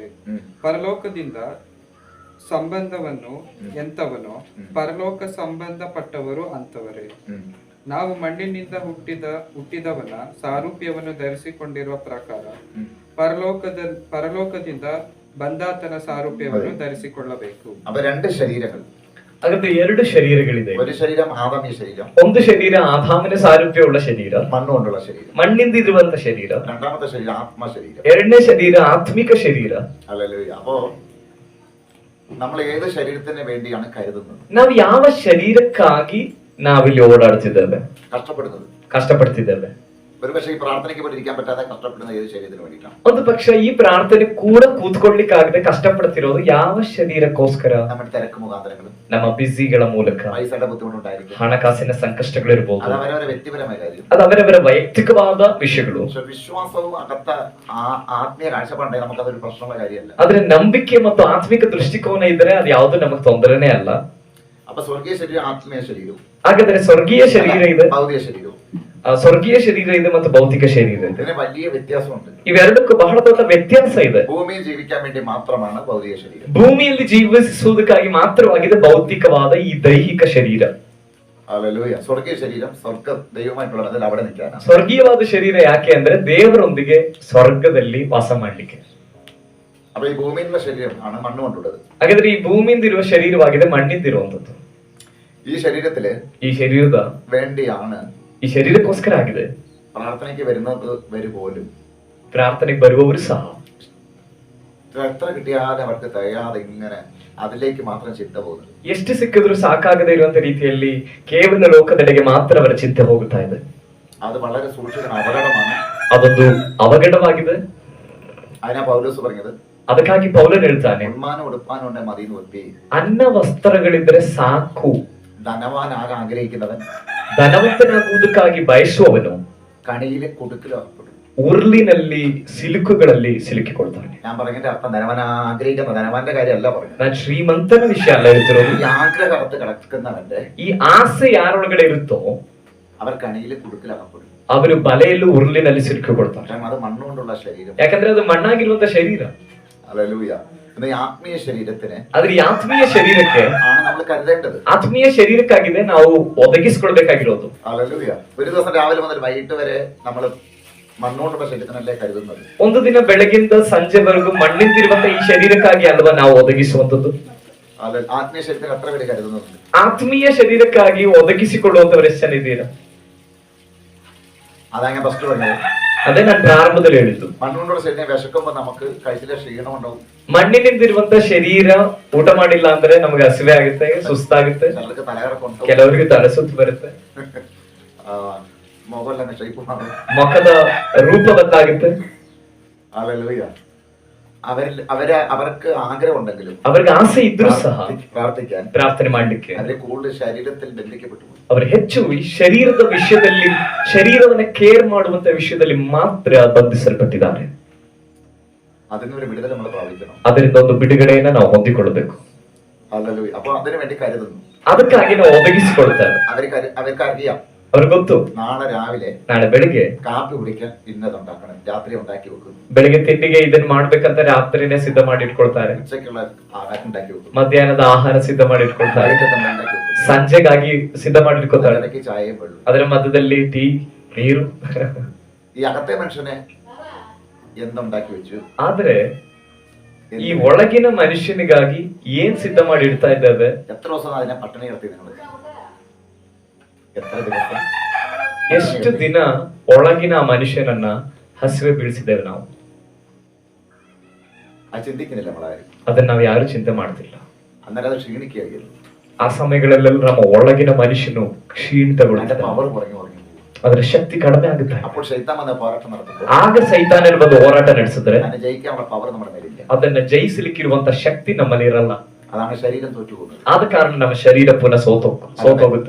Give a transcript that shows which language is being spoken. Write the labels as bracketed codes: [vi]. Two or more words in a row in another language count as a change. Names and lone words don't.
[kn] ಪರಲೋಕದಿಂದ ಸಂಬಂಧವನ್ನು ಎಂಥವನೋ, ಪರಲೋಕ ಸಂಬಂಧಪಟ್ಟವರು ಅಂತವರೇ. ನಾವು ಮಣ್ಣಿನಿಂದ ಹುಟ್ಟಿದವನ ಸಾರೂಪ್ಯವನ್ನು ಧರಿಸಿಕೊಂಡಿರುವ ಪ್ರಕಾರ ಪರಲೋಕದಿಂದ ಬಂದಾತನ ಸಾರೂಪ್ಯವನ್ನು ಧರಿಸಿಕೊಳ್ಳಬೇಕು. [ml] അപ്പൊ രണ്ട് ശരീരങ്ങൾ. [kn] ಹಾಗಾದ್ರೆ ಎರಡು ಶರೀರಗಳಿದೆ. [ml] ഒരു ശരീരം ആദാമീയ ശരീരം, [kn] ಒಂದು ಶರೀರ ಆದಾಮನ ಸಾರೂಪ್ಯವುಳ್ಳ ಶರೀರ, [ml] മണ്ണുകൊണ്ടുള്ള ശരീരം. [kn] ಮಣ್ಣಿಂದ ಇರುವಂತ ಶರೀರ. [ml] രണ്ടാമത്തെ ശരീരം ആത്മ ശരീരം. [kn] ಎರಡನೇ ಶರೀರ ಆತ್ಮಿಕ ಶರೀರ. [ml] ഹല്ലേലൂയ. അപ്പോ നമ്മൾ ഏത് ശരീരത്തിന് വേണ്ടിയാണ് കരുതുന്നത്? [kn] ನಾವು ಯಾವ ಶರೀರಕ್ಕಾಗಿ ನಾವಿಲ್ಲಿ ಓಡಾಡ್ತಿದ್ದೇವೆ, [ml] കഷ്ടപ്പെടുന്നത്? [kn] ಕಷ್ಟಪಡ್ತಿದ್ದೇವೆ. [ml] ഒരു പക്ഷേ ഈ പ്രാർത്ഥനയ്ക്ക് വേണ്ടി ഇരിക്കാൻ പറ്റാതെ കഷ്ടപ്പെടുന്ന ഏത് ശരീരത്തിന് വേണ്ടിയിട്ടാണ്? [kn] ಒಂದು ಪಕ್ಷ ಈ ಪ್ರಾರ್ಥನೆ ಕೂಡ ಕೂತ್ಕೊಳ್ಳಿಕ್ಕಾಗದೆ ಕಷ್ಟಪಡ್ತಿರೋದು ಯಾವ ಶರೀರಕ್ಕೋಸ್ಕರ? [ml] നമ്മുടെ തിരക്ക് മുഖാന്തരങ്ങളും [kn] ನಮ್ಮ ಬಿಸಿಗಳ ಮೂಲಕ [ml] പൈസയുടെ ബുദ്ധിമുട്ടുണ്ടായിരിക്കും. [kn] ಹಣಕಾಸಿನ ಸಂಕಷ್ಟಗಳಿರ್ಬೋದು. [ml] അത് അവരവരെ വ്യക്തിപരമായ കാര്യം. [kn] ಅದು ಅವರವರ ವೈಯಕ್ತಿಕವಾದ ವಿಷಯಗಳು. [ml] പക്ഷെ വിശ്വാസവും അകത്ത ആത്മീയ കാഴ്ചപ്പാടുണ്ടെങ്കിൽ നമുക്കതൊരു പ്രശ്നമുള്ള കാര്യമല്ല. [kn] ಆದ್ರೆ ನಂಬಿಕೆ ಮತ್ತು ಆತ್ಮಿಕ ದೃಷ್ಟಿಕೋನ ಇದ್ರೆ ಅದು ಯಾವುದು ನಮಗೆ ತೊಂದರೆನೇ ಅಲ್ಲ. [ml] അപ്പൊ സ്വർഗീയ ശരീരം ആത്മീയ ശരീരവും [kn] ಹಾಗಾದ್ರೆ ಸ್ವರ್ಗೀಯ ಶರೀರ ಇದೆ, [ml] ഭൗതിക ശരീരവും [kn] ಸ್ವರ್ಗೀಯ ಶರೀರ ಇದೆ ಮತ್ತು ಭೌತಿಕ ಶರೀರ ಇದೆ. [ml] ഇതിന് വലിയ വ്യത്യാസമുണ്ട്. [kn] ಇವೆರಡಕ್ಕೂ ಬಹಳ ದೊಡ್ಡ ವ್ಯತ್ಯಾಸ ಇದೆ. [ml] ഭൂമിയിൽ ജീവിക്കാൻ വേണ്ടി മാത്രമാണ് ഭൗതിക ശരീരം. [kn] ಭೂಮಿಯಲ್ಲಿ ಜೀವಿಸುವುದಕ್ಕಾಗಿ ಮಾತ್ರವಾಗಿದೆ ಭೌತಿಕವಾದ ಈ ದೈಹಿಕ ಶರೀರ. [ml] ഹല്ലേലൂയ. സ്വർഗീയ ശരീരം സ്വർഗ ദൈവമായിട്ടുള്ള ബന്ധത്തിൽ അവിടെ നിൽക്കാനാണ്. [kn] ಸ್ವರ್ಗೀಯವಾದ ಶರೀರ ಯಾಕೆ ಅಂದ್ರೆ ದೇವರೊಂದಿಗೆ ಸ್ವರ್ಗದಲ್ಲಿ ವಾಸ ಮಾಡ್ಲಿಕ್ಕೆ. [ml] അപ്പൊ ഈ ഭൂമിയിലുള്ള ശരീരം ആണ് മണ്ണ് കൊണ്ടുള്ളത്. [kn] ಹಾಗಾದ್ರೆ ಈ ಭೂಮಿಯಿಂದಿರುವ ಶರೀರವಾಗಿದೆ, ಮಣ್ಣಿಂದಿರುವಂತದ್ದು. [ml] ഈ ശരീരത്തില് [kn] ಈ ಶರೀರದ [ml] വേണ്ടിയാണ് [kn] ಈ ಶರೀರಕ್ಕೋಸ್ಕರ ಆಗಿದೆ [ml] പ്രാർത്ഥനയ്ക്ക് വരുന്നത് പോലും [kn] ಪ್ರಾರ್ಥನೆಗೆ ಬರುವವರು ಸಹ [ml] എത്ര കിട്ടിയാലും അവർക്ക് തികയാതെ ഇങ്ങനെ അതിലേക്ക് മാത്രം ചിന്ത പോകുന്നത്. [kn] ಎಷ್ಟು ಸಿಕ್ಕಿದ್ರು ಸಾಕಾಗದೇ ಇರುವಂತ ರೀತಿಯಲ್ಲಿ ಕೇವಲ ಲೋಕದೆಡೆಗೆ ಮಾತ್ರ ಅವರ ಚಿಂತೆ ಹೋಗುತ್ತಾ ಇದೆ. [ml] അത് വളരെ സൂക്ഷിക്കുന്ന അപകടമാണ്. [kn] ಅದೊಂದು ಅವಘಡವಾಗಿದೆ. [ml] അതിനാ പൗലോസ് പറഞ്ഞത്, [kn] ಅದಕ್ಕಾಗಿ ಪೌಲನ್ ಹೇಳ್ತಾನೆ, [ml] ഉണ്മാനും ഉടുപ്പാനും ഉണ്ടെ മതിന്ന് വെപ്പി. [kn] ಅನ್ನ ವಸ್ತ್ರಗಳಿದ್ರೆ ಸಾಕು. [ml] ധനവാനാകെ ആഗ്രഹിക്കുന്നവൻ [kn] ಧನವಂತನಾಗುವುದಕ್ಕಾಗಿ ಬಯಸುವವನು [ml] കണിയിലെ കുടുക്കിലും അകപ്പെടും. [kn] ಉರ್ಲಿನಲ್ಲಿ ಸಿಲುಕುಗಳಲ್ಲಿ ಸಿಲುಕಿಕೊಳ್ತಾನೆ. [ml] ഞാൻ പറഞ്ഞതിന്റെ അർത്ഥം ധനവാൻ ആഗ്രഹിക്കുന്ന ധനവാന്റെ കാര്യമല്ല പറഞ്ഞത്. [kn] ನಾನು ಶ್ರೀಮಂತನ ವಿಷಯ ಅಲ್ಲ ಹೇಳ್ತಿರೋದು. [ml] ഈ ആഗ്രഹത്ത് കിടക്കുന്നവന്റെ [kn] ಈ ಆಸೆ ಯಾರೊಳಗಡೆ ಇರುತ್ತೋ [ml] അവർ കണിയിലെ കുടുക്കിൽ അകപ്പെടും. [kn] ಅವರು ಬಲೆಯಲ್ಲೂ ಉರ್ಲಿನಲ್ಲಿ ಸಿಲುಕಿಕೊಳ್ತಾರೆ. [ml] കാരണം അത് മണ്ണുകൊണ്ടുള്ള ശരീരം. [kn] ಯಾಕಂದ್ರೆ ಅದು ಮಣ್ಣಾಗಿರುವಂತ ಶರೀರ. [ml] ഹല്ലേലൂയ. ഈ ആത്മീയ ശരീരത്തിന് [kn] ಆದ್ರೆ ಈ ಆತ್ಮೀಯ ಶರೀರಕ್ಕೆ [ml] ആണ് നമ്മൾ കരുതേണ്ടത്. [kn] ಆತ್ಮೀಯ ಶರೀರಕ್ಕಾಗಿದೆ ನಾವು ಒದಗಿಸಿಕೊಳ್ಬೇಕಾಗಿರೋದು. [ml] ഹല്ലേലൂയ. ഒരു ദിവസം രാവിലെ മുതൽ വൈകിട്ട് വരെ നമ്മൾ മണ്ണുകൊണ്ടുള്ള ശരീരത്തിനല്ലേ കരുതുന്നത്. [kn] ಒಂದು ದಿನ ಬೆಳಗಿಂದ ಸಂಜೆವರೆಗೂ ಮಣ್ಣಿಂದಿರುವಂತ ಈ ಶರೀರಕ್ಕಾಗಿ ಅಲ್ವಾ ನಾವು ಒದಗಿಸುವಂತದ್ದು. [ml] ആത്മീയ ശരീരത്തിന് എത്ര പേര് കരുതുന്നുണ്ട്? [kn] ಆತ್ಮೀಯ ಶರೀರಕ್ಕಾಗಿ ಒದಗಿಸಿಕೊಳ್ಳುವಂತವರು ಎಷ್ಟು ಜನ ಇದ್ದೀರಾ? [ml] അതാ ഞാൻ ഫസ്റ്റ് പറഞ്ഞത്. [kn] ಅದೇ ನಾನು ಪ್ರಾರಂಭದಲ್ಲಿ ಹೇಳಿದ್ದು. [ml] മണ്ണുകൊണ്ടുള്ള ശരീരം വിശക്കുമ്പോ നമുക്ക് കഴിച്ചിലെ ക്ഷീണം ഉണ്ടാവും. [kn] ಮಣ್ಣಿನಿಂದಿರುವಂತ ಶರೀರ ಊಟ ಮಾಡಿಲ್ಲ ಅಂದ್ರೆ ನಮಗೆ ಹಸಿವೆ ಆಗುತ್ತೆ, ಸುಸ್ತಾಗುತ್ತೆ, [ml] ചിലർക്ക് തലകറക്കം, [kn] ಕೆಲವರಿಗೆ ತಲೆ ಸುತ್ತು ಬರುತ್ತೆ, [ml] മുഖമെല്ലാം ഷേപ്പ് മാറും, [kn] ಮುಖದ ರೂಪ ಬದಲಾಗುತ್ತೆ. [ml] ഹല്ലേലൂയ. അവർക്ക് ആഗ്രഹം ഉണ്ടെങ്കിലും [kn] ಅವರಿಗೆ ಆಸೆ ಇದ್ರೂ ಸಹ [ml] പ്രാർത്ഥിക്കാൻ [kn] ಪ್ರಾರ್ಥನೆ ಮಾಡ್ಲಿಕ್ಕೆ [ml] അവരെ കൂടുതൽ ശരീരത്തിൽ ബന്ധിക്കപ്പെട്ടു. [kn] ಅವರು ಹೆಚ್ಚು ಈ ಶರೀರದ ವಿಷಯದಲ್ಲಿ, ಶರೀರವನ್ನ ಕೇರ್ ಮಾಡುವಂತ ವಿಷಯದಲ್ಲಿ ಮಾತ್ರ ಬಂಧಿಸಲ್ಪಟ್ಟಿದ್ದಾರೆ. [ml] അതിനൊരു വിടുതൽ നമ്മൾ പ്രാപിക്കണം. [kn] ಅದರಿಂದ ಒಂದು ಬಿಡುಗಡೆಯನ್ನ ನಾವು ಹೊಂದಿಕೊಳ್ಳಬೇಕು. [ml] ഹല്ലേലൂയ. അപ്പൊ അതിനു വേണ്ടി കരുതുന്നു. [kn] ಅದಕ್ಕಾಗಿ ನಾವು ಒದಗಿಸಿಕೊಳ್ತಾರೆ. [ml] അവർക്ക് അറിയാം, [kn] ಅವ್ರಿಗೆ ಗೊತ್ತು, [ml] നാളെ രാവിലെ [kn] ನಾಳೆ ಬೆಳಿಗ್ಗೆ [ml] കാപ്പി കുടിക്കാൻ ഇന്നതുണ്ടാക്കണം, രാത്രി ഉണ്ടാക്കി വെക്കുന്നു. [kn] ಬೆಳಿಗ್ಗೆ ತಿಂಡಿಗೆ ಇದನ್ನ ಮಾಡ್ಬೇಕಂತ ರಾತ್ರಿನೇ ಸಿದ್ಧ ಮಾಡಿ ಇಟ್ಕೊಳ್ತಾರೆ. [ml] ഉച്ചയ്ക്കുള്ള ആഹാരം ഉണ്ടാക്കി വെക്കും, [kn] ಮಧ್ಯಾಹ್ನದ ಆಹಾರ ಸಿದ್ಧ ಮಾಡಿ ಇಟ್ಕೊಳ್ತಾರೆ, [ml] ഉണ്ടാക്കി വെക്കും, [kn] ಸಂಜೆಗಾಗಿ ಸಿದ್ಧ ಮಾಡಿ ಇಟ್ಕೊಳ್ತಾರೆ. [ml] ഇടയ്ക്ക് ചായയും വെള്ളം. [kn] ಅದರ ಮಧ್ಯದಲ್ಲಿ ಟೀ, ನೀರು. [ml] ഈ അകത്തെ മനുഷ്യനെ എന്തുണ്ടാക്കി വെച്ചു? [kn] ಆದ್ರೆ ಈ ಒಳಗಿನ ಮನುಷ್ಯನಿಗಾಗಿ ಏನ್ ಸಿದ್ಧ ಮಾಡಿ ಇಡ್ತಾ ಇದ್ದೇವೆ? [ml] എത്ര ദിവസം അതിനെ പട്ടിണി കിടത്തി നിങ്ങൾ? എത്ര ദിവസം, [kn] ಎಷ್ಟು ದಿನ ಒಳಗಿನ ಆ ಮನುಷ್ಯನನ್ನ ಹಸಿವೆ ಬೀಳಿಸಿದ್ದೇವೆ ನಾವು? [ml] അത് ചിന്തിക്കുന്നില്ല നമ്മളാരും. [kn] ಅದನ್ನ ನಾವು ಯಾರು ಚಿಂತೆ ಮಾಡ್ತಿಲ್ಲ. [ml] അന്നേരം അത് ക്ഷീണിക്കുകയായിരുന്നു. [kn] ಆ ಸಮಯಗಳಲ್ಲೆಲ್ಲ ನಮ್ಮ ಒಳಗಿನ ಮನುಷ್ಯನು [ml] അതിന്റെ [kn] ಕ್ಷೀಣಿತಗೊಳ್ಳುತ್ತಾನೆ, [ml] പവർ കുറഞ്ഞു കുറഞ്ഞു. [kn] ಅದರ ಶಕ್ತಿ ಕಡಿಮೆ ಆಗುತ್ತೆ. [ml] അപ്പോൾ ശൈത്താൻ വന്ന പോരാട്ടം നടത്തുമ്പോൾ [kn] ಆಗ ಸೈತಾನನ ಬಂದು ಹೋರಾಟ ನಡೆಸಿದ್ರೆ [ml] അതിനെ ജയിക്കാനുള്ള പവർ നമ്മുടെ മേലില്ല. [kn] ಅದನ್ನ ಜಯಿಸಲಿಕ್ಕಿರುವಂತ ಶಕ್ತಿ ನಮ್ಮಲ್ಲಿ ಇರಲ್ಲ. [ml] അതാണ് ശരീരം തോറ്റുപോകുന്നത്. [kn] ಆದ ಕಾರಣ ನಮ್ಮ ಶರೀರ ಪುನಃ ಸೋತೋಗುತ್ತೆ.